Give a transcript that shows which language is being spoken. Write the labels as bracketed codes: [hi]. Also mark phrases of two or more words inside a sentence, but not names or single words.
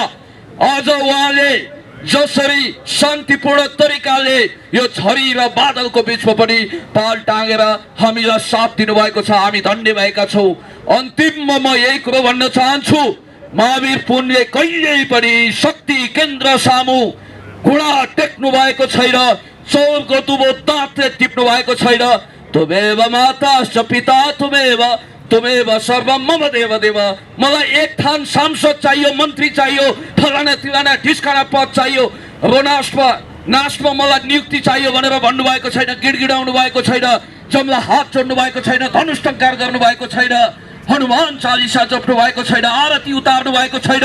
[ne] आज उहाँले जसरी शान्तिपूर्ण तरिकाले यो झरी र बादलको बीचमा पनि पाल टाँगेर हामीलाई साथ दिनुभएको छ, हामी धन्य भएका छौँ। अन्तिममा म यही कुरो भन्न चाहन्छु, महावीर पुनले कहिल्यै पनि शक्ति केन्द्र सामु घुँडा टेक्नु भएको छैन, चौरको दुबो दाँतले टिप्नु भएको छैन। [sa] तुमेव माताश्च पिता तुमेव सर्वं मम देव देव। [ne] मलाई एक थान सांसद चाहियो, मन्त्री चाहियो, फलाना तिलाना ढिस्काना पद चाहियो, नास्टमा मलाई नियुक्ति चाहियो भनेर भन्नुभएको छैन, गिडगिडाउनु भएको छैन, जमला हात जोड्नु भएको छैन, धनुष टङ्कार गर्नु भएको छैन, हनुमान चालिसा जप्नु भएको छैन, आरती उतार्नु भएको छैन।